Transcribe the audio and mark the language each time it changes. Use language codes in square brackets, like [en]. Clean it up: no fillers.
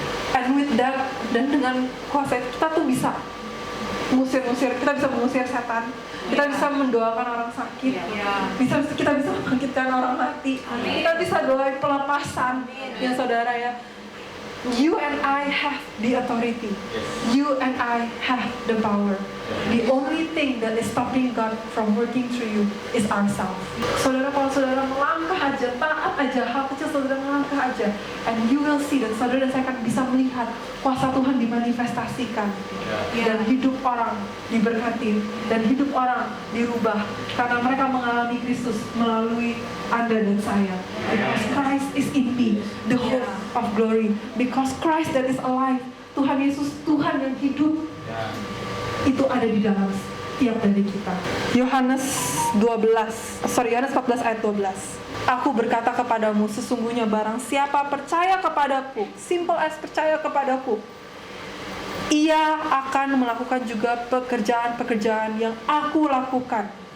[en] And with that, [id] dan dengan kuasa kita tuh bisa mengusir, kita bisa mengusir setan, kita bisa mendoakan orang sakit, kita bisa membangkitkan orang mati, kita bisa doain pelepasan, ya saudara ya. [en] You and I have the authority. You and I have the power. The only thing that is stopping God from working through you is ourselves. [id] Saudara, kalau saudara melangkah aja, taat aja, hal kecil saudara melangkah aja, [en] and you will see that [id] saudara dan saya akan bisa melihat kuasa Tuhan dimanifestasikan, dan hidup orang diberkati, dan hidup orang dirubah karena mereka mengalami Kristus melalui Anda dan saya. [en] Because Christ is in me, the hope of glory. Because Christ that is alive, [id] Tuhan Yesus, Tuhan yang hidup, itu ada di dalam setiap dari kita. Yohanes 14 ayat 12. Aku berkata kepadamu, sesungguhnya barang siapa percaya kepadaku, [en] simple as [id] percaya kepadaku, ia akan melakukan juga pekerjaan-pekerjaan yang aku lakukan.